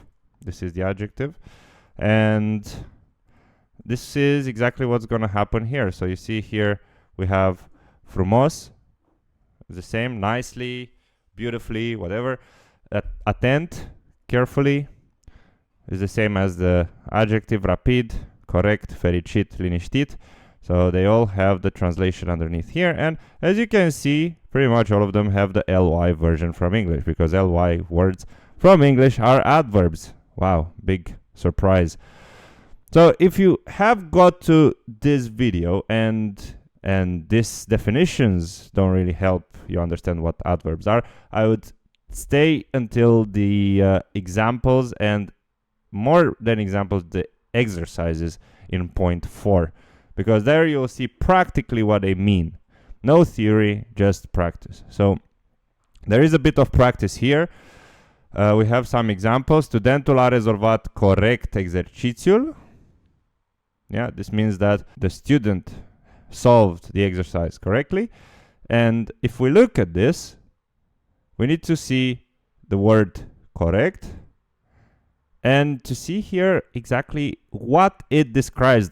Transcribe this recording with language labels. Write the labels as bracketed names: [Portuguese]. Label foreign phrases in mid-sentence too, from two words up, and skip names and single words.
[English] This is the adjective, and this is exactly what's going to happen here. So you see here we have frumos, the same, nicely, beautifully, whatever. Atent, carefully, is the same as the adjective [Romanian] rapid, corect, fericit, liniștit. [English] So they all have the translation underneath here. And as you can see, pretty much all of them have the ly version from English, because ly words from English are adverbs. Wow, big surprise. So if you have got to this video and these definitions don't really help you understand what adverbs are, I would stay until the examples, and more than examples, the exercises in point 4. Because there you'll see practically what they mean. No theory, just practice. So there is a bit of practice here. We have some examples. [Romanian] Studentul a rezolvat corect exercițiul. [English] Yeah, this means that the student solved the exercise correctly. And if we look at this, we need to see the word correct and to see here exactly what it describes.